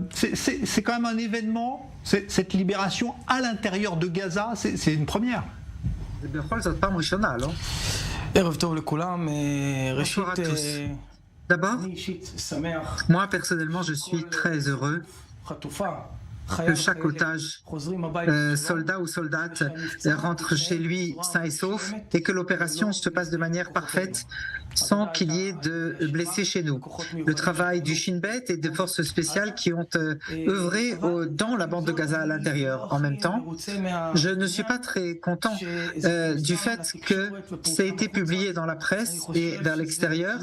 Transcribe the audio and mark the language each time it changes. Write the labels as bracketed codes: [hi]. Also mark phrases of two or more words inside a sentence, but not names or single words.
[fr] c'est quand même un événement, cette libération à l'intérieur de Gaza, c'est une première. [he] בכל זאת פעם ראשונה, לא? ערב טוב לכולם, ראשית, [fr] Bonsoir à tous. D'abord, [he] אני אישית שמח, [fr] moi personnellement, je suis très heureux [he] חטופה, [fr] que [he] חייל [fr] chaque [he] חיילת, [fr] otage, [he] חוזרים הביתה בשלום, [fr] soldat ou soldate, rentre chez lui sain et sauf et que l'opération se passe de manière parfaite sans qu'il y ait de blessés chez nous. Le travail du Shin Bet et des forces spéciales qui ont œuvré dans la bande de Gaza à l'intérieur. En même temps, je ne suis pas très content du fait que ça a été publié dans la presse et vers l'extérieur.